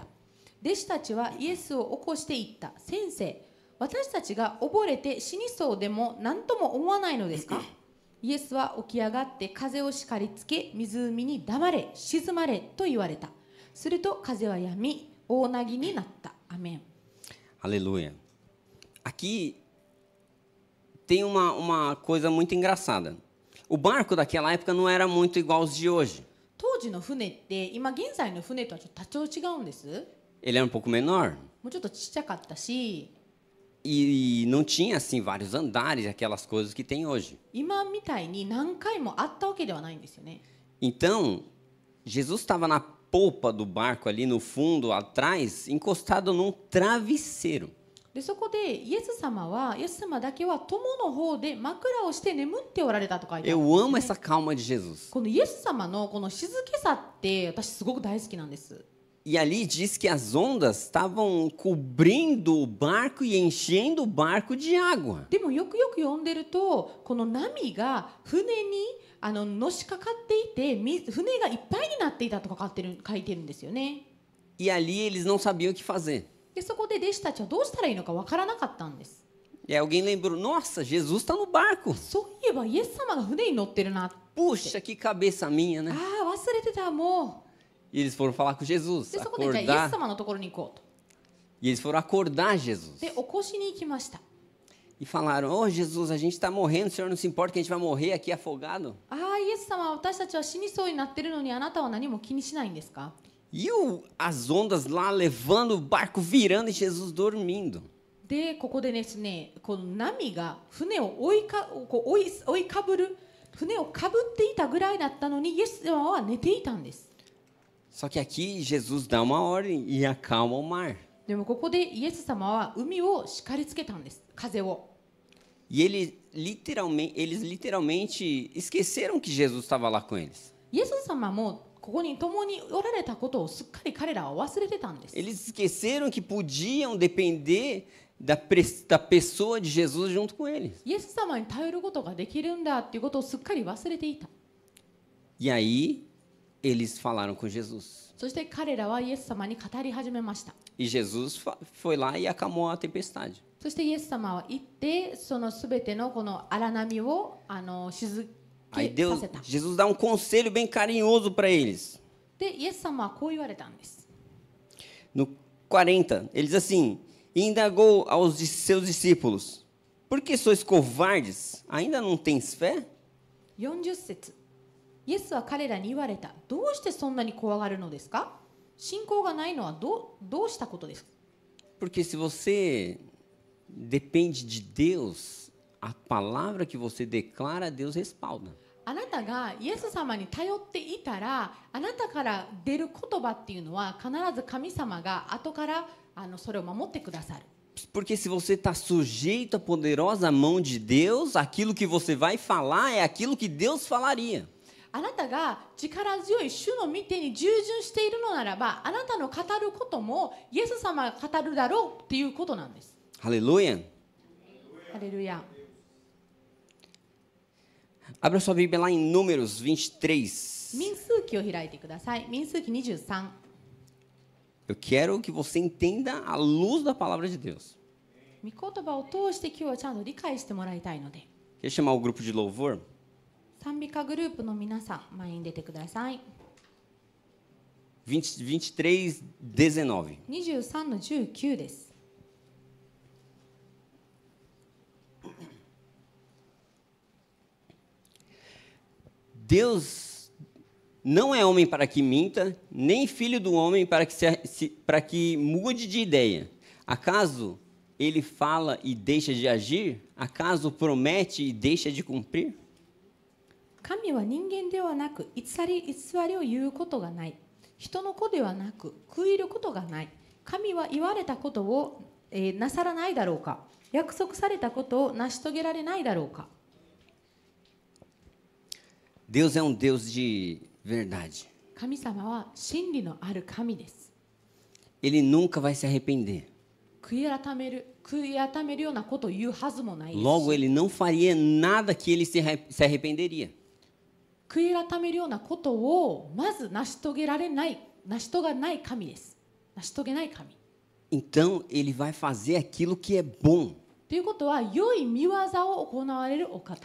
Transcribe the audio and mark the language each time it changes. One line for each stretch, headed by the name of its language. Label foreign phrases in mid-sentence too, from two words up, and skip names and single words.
Japanese: 弟子たちはイエスを起こして言った。先生、私たちが溺れて死にそうでも何とも思わないのですか？イエスは起き上がって風を叱りつけ、湖に黙れ、沈まれと言われた。すると風は止み、大なぎになった。アメン。
Portuguese: Aleluia. Aqui tem uma coisa muito engraçada. O barco daquela época não era muito igual aos de hoje.
Japanese: 当時の船って今現在の船とはちょっと多少違うんです。
Portuguese: Ele era um pouco menor
Japanese: もうちょっとちっちゃかったし、
Portuguese: e não tinha assim vários andares, aquelas coisas que tem hoje.
Japanese: 今みたいに何回もあったわけではないんですよね。
Portuguese: Então, Jesus estava na polpa do barco ali no fundo, atrás, encostado num travesseiro.
Japanese: でそこでイエス様だけは友の方で枕をして眠っておられたと書いてあるん
Portuguese: Eu
Japanese: です
Portuguese: amo essa calma de Jesus.
Japanese: このイエス様のこの静けさって私すごく大好きなんです。
Portuguese: E ali diz que as ondas estavam cobrindo o barco e enchendo o barco de água.
Japanese: でもよくよく読んでるとこの波が船にのしかかっていて船がいっぱいになっていたと書いてるんですよね。
Portuguese: E ali eles não sabiam o que fazer.
Japanese: でそこで弟子たちはどうしたらいいのかわからなかったんです。
Portuguese: E aí alguém lembrou: Nossa, Jesus está no barco.
Japanese: そういえばイエス様が船に乗ってるな。
Portuguese: Puxa, que cabeça minha, né?
Japanese: ああ忘れてたも
Portuguese: E eles foram falar com
Japanese: う。
Portuguese: Jesus,
Japanese: でそこでじゃあイエス
Portuguese: acordar.
Japanese: 様のところに行こうと。
Portuguese: E eles foram acordar Jesus.
Japanese: で起こしに行きました。
Portuguese: E falaram: Ô Jesus, a gente está morrendo, o senhor não se importa que a gente vai morrer aqui afogado?
Japanese: ああイエス様私たちは死にそうになってるのにあなたは何も気にしないんですか？
Portuguese: E as ondas lá levando o barco virando e Jesus dormindo.
Japanese: でここでですね、この波が船を追いかぶる、船をかぶっていたぐらいだったのにイエス様は寝ていたんです。
Portuguese: Só que aqui Jesus dá uma ordem e acalma o mar.
Japanese: でもここでイエス様は海を叱りつけたんです、風を。
Portuguese: E eles literalmente esqueceram que Jesus estava lá com eles.
Japanese: イエス様もここに共におられたことをすっかり彼らは忘れてたんです。
Portuguese: Eles esqueceram que podiam depender da pessoa de Jesus junto com eles.
Japanese: イエス様に頼ることができるんだっていうことをすっかり忘れていた。
Portuguese: E aí eles falaram com Jesus.
Japanese: そして彼らはイエス様に語り始めました。
Portuguese: E Jesus foi lá e acalmou a tempestade.
Japanese: そしてイエス様は行ってそのすべてのこの荒波を静
Portuguese: Aí
Japanese: けさせた。
Portuguese: Jesus dá um conselho bem carinhoso para eles.
Japanese: でイエス様はこう言われたんです。
Portuguese: No 40, ele diz assim: e indagou aos seus discípulos: por que sois covardes? Ainda não tens fé?
Japanese: 40 節、イエスは彼らに言われた。どうしてそんなに怖がるのですか？信仰がないのはどうしたことですか？
Portuguese: Porque se você depende de Deus, a palavra que você declara, Deus respalda.
Japanese: あなたがイエス様に頼っていたら、あなたから出る言葉っていうのは必ず神様が後からそれを守ってくださる。
Portuguese: Porque se você está sujeito à poderosa mão de Deus, aquilo que você vai falar é aquilo que Deus falaria.
Japanese: あなたが力強い主の御手に従順しているのならば、あなたの語ることもイエス様が語るだろうっていうことなんです。
Portuguese: Aleluia.
Japanese: ハレルヤ。
Portuguese: Abra sua Bíblia lá em Números 23.
Japanese: 民数記を開いてください。民数記23。
Portuguese: Eu quero que você entenda a luz da palavra de Deus.
Japanese: 御言葉を通して今日はちゃんと理解してもらいたいので、
Portuguese: Quer chamar o grupo de louvor?
Japanese: 賛美歌グループの皆さん、前に出てください。
Portuguese: 23, 19. 23の19です。 Deus não é homem para que minta, nem filho do homem para que mude de ideia. Acaso ele fala e deixa de agir? Acaso promete e deixa de cumprir?
Japanese: 神は人間ではなく偽りを言うことがない。人の子ではなく食いることがない。神は言われたことを、なさらないだろうか。約束されたことを成し遂げられないだろうか。
Portuguese: Deus é Deus de verdade.
Japanese: 神様は真理のある神です。
Portuguese: Ele nunca vai se arrepender.
Japanese: 悔い改めるようなことを言うはずもないですし。
Portuguese: Logo, ele não faria nada que ele se arrependeria.
Japanese: 悔い改めるようなことをまず成し遂げない神です。成し遂げない神。
Portuguese: Então, ele vai fazer aquilo que é bom.
Japanese: ということは良い見業を行われるお方。